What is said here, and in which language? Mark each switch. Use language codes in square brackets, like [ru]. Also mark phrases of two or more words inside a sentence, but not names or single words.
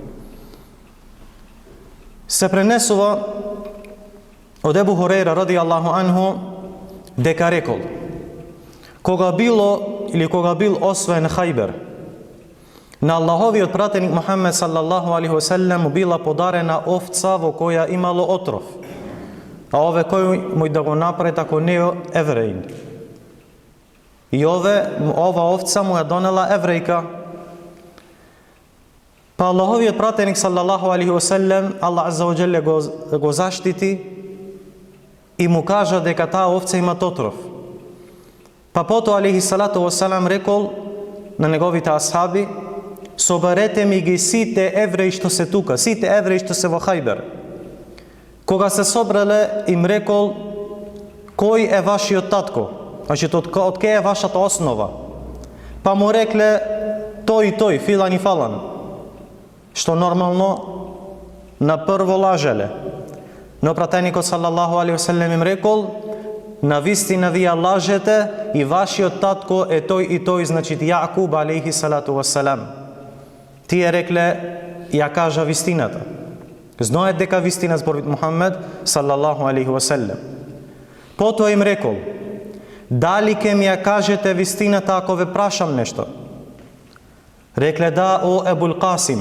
[mk] Се пренесува од Ебу Хурейра [ar] رضي الله عنه [mk] дека рекол: кога бил освоен Хајбер, на Аллаховиот пратеник Мухаммед [ar] صلى الله عليه وسلم [mk] му била подарена овца во која имало отров. А ове кој му да го направи ако не е евреин. И ова овца му ја донела еврејка. Па Аллаховиот пратеник [ar] صلى الله عليه وسلم, [mk] Аллах [ar] عز وجل [mk] го заштити и му кажа дека таа овца има отров. Па потоа [ar] عليه الصلاة والسلام [mk] рекол на неговите асхаби: соберете ми ги сите евреи што се тука, сите евреи што се во Хајбер. Кога се собрале, им рекол: кој е вашиот татко? Значи, од кај е вашата основа? Па му рекле тој и тој, филан и фалан. Што нормално на прво лажеле. Но пратеникот [ar] صلى الله عليه وسلم [mk] им рекол: на вистина вие лажете и вашиот татко е тој и тој, значи Јакуб [ar] عليه الصلاة والسلام. [mk] Тие рекле: ја кажа вистината. Знаат дека вистина зборува Мухаммед [ar] صلى الله عليه وسلم. [mk] Потоа им рекол: дали ќе ми ја кажете вистината ако ве прашам нешто? Рекле: да, о Ебул Касим.